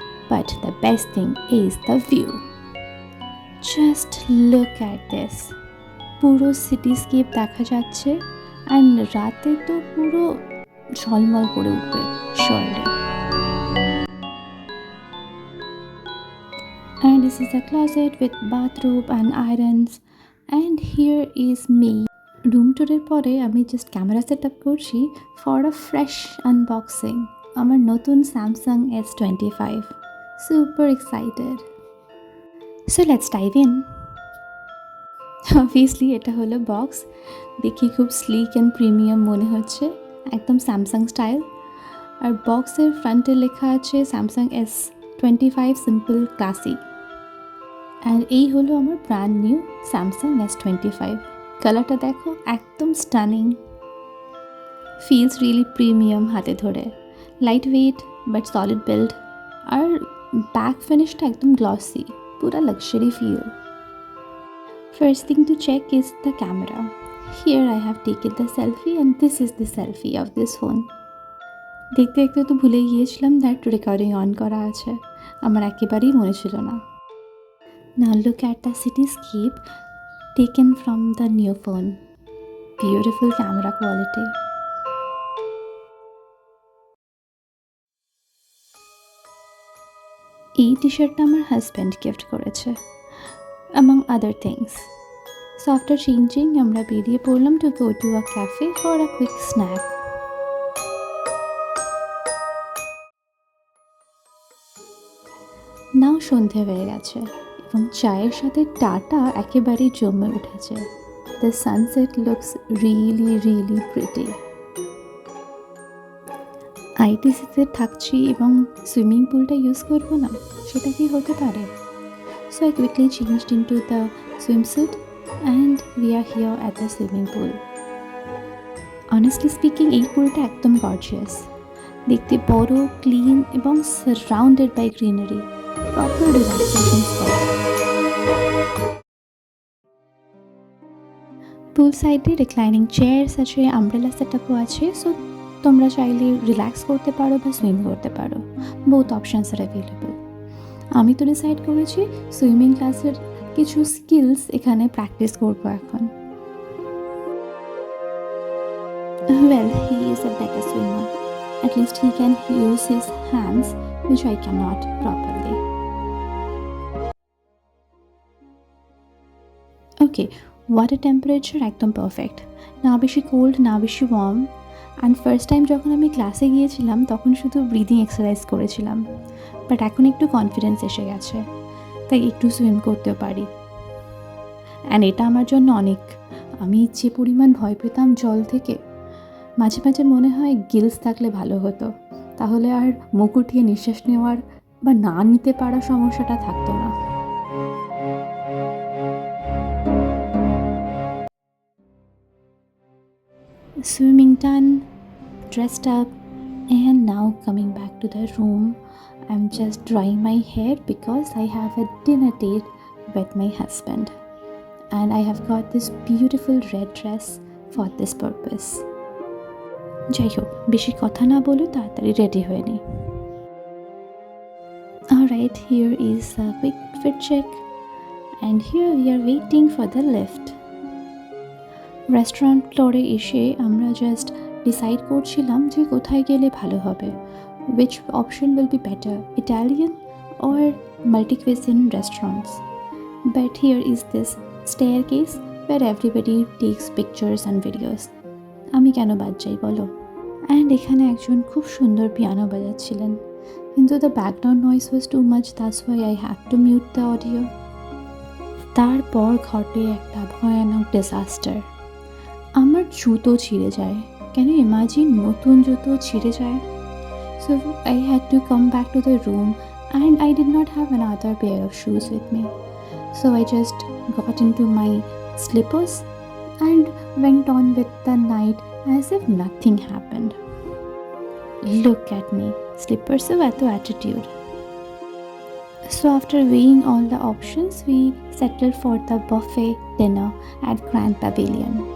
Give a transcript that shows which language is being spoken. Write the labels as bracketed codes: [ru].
[en] But the best thing is the view. Just look at this. [bn] পুরো সিটিস্কেপ দেখা যাচ্ছে and রাতে তো পুরো ঝলমল করে উঠবে surely. [en] And this is a closet with bathrobe and irons. And here is me. [bn] Room ট্যুরের পরে আমি জাস্ট ক্যামেরা সেট আপ করছি [en] For a fresh unboxing. [bn] আমার নতুন [en] Samsung S25। Super excited. So let's dive in. [bn] Obviously এটা হলো box. দেখি খুব স্লিক অ্যান্ড প্রিমিয়াম মনে হচ্ছে, একদম স্যামসাং স্টাইল। আর বক্সের ফ্রন্টে লেখা আছে স্যামসাং S25 সিম্পল ক্লাসি। আর এই হলো আমার ব্র্যান্ড নিউ স্যামসাং S25। কালারটা দেখো, একদম স্টানিং। [en] feels really premium [bn] হাতে ধরে। [en] Lightweight but solid build. [bn] আর back ফিনিশটা একদম গ্লসি, পুরা luxury feel. [en] First thing to check is the camera. Here I have taken the selfie and this is the selfie of this phone. [bn] দেখতে দেখতে তো ভুলে গিয়েছিলাম [en] that recording on [bn] করা আছে, আমার একেবারেই মনে ছিল না। [en] Now look at the cityscape taken from the new phone. Beautiful camera quality. [bn] এই টি শার্টটা আমার হাজব্যান্ড গিফট করেছে, [en] among other things. So after changing, [bn] আমরা বেরিয়ে পড়লাম [en] to go to a cafe for a quick snack. [bn] নাও সন্ধে হয়ে গেছে এবং চায়ের সাথে টাটা একেবারেই জমে উঠেছে। [en] The sunset looks really, really pretty. [bn] আইটিসিতে থাকছি এবং সুইমিং পুলটা ইউজ করবো না, সেটা কি হতে পারে? [en] So I quickly changed into the swimsuit and we are here at the swimming pool. Honestly speaking, [bn] এই পুলটা একদম গর্জিয়াস। দেখতে বড়, ক্লিন এবং [en] Surrounded by greenery. [bn] Proper relaxation spot. পুল সাইডে রিক্লাইনিং চেয়ার্স আছে, আমব্রেলা সেটআপও আছে। সো তোমরা চাইলে রিল্যাক্স করতে পারো বা সুইম করতে পারো। [en] Both options are available. [bn] আমি তো ডিসাইড করেছি সুইমিং ক্লাসের কিছু স্কিলস এখানে প্র্যাকটিস করবো এখন। [en] Well, he is a better swimmer. At least he can use his hands, which I cannot properly. Okay, water temperature একদম perfect. [bn] না বেশি [en] cold, না বেশি warm. And first time [bn] যখন আমি ক্লাসে গিয়েছিলাম তখন শুধু ব্রিদিং এক্সারসাইজ করেছিলাম, বাট এখন একটু কনফিডেন্স এসে গেছে, তাই একটু সুইম করতেও পারি। অ্যান্ড এটা আমার জন্য অনেক। আমি যে পরিমাণ ভয় পেতাম জল থেকে, মাঝে মাঝে মনে হয় গিলস থাকলে ভালো হতো, তাহলে আর মুখ উঠিয়ে নিঃশ্বাস নেওয়ার বা না নিতে পারা সমস্যাটা থাকতো না। [en] Swimming done, dressed up, and now coming back to the room. I'm just drying my hair because I have a dinner date with my husband, and I have got this beautiful red dress for this purpose. [bn] যাই হোক, বেশি কথা না বলে তাড়াতাড়ি ready হয়ে নিই। [en] Alright, here is a quick fit check, and here we are waiting for the lift. [bn] Restaurant ফ্লোরে এসে আমরা জাস্ট ডিসাইড করছিলাম যে কোথায় গেলে ভালো হবে, [en] which option will be better, Italian or multi-cuisine restaurants. But here is this staircase where everybody takes pictures and videos. [bn] আমি কেন বাদ যাই বলো? [en] and [bn] এখানে একজন খুব সুন্দর পিয়ানো বাজাচ্ছিলেন, কিন্তু [en] The background noise was too much, that's why I have to mute the audio. [bn] তারপর ঘটে একটা ভয়ানক ডিজাস্টার। আমার জুতো ছিঁড়ে যায়। [en] can you imagine, [bn] নতুন জুতো ছিঁড়ে যায়? [en] So I had to come back to the room and I did not have another pair of shoes with me. So I just got into my slippers and went on with the night as if nothing happened. Look at me, slippers of eto attitude. So after weighing all the options, we settled for the buffet dinner at Grand Pavilion.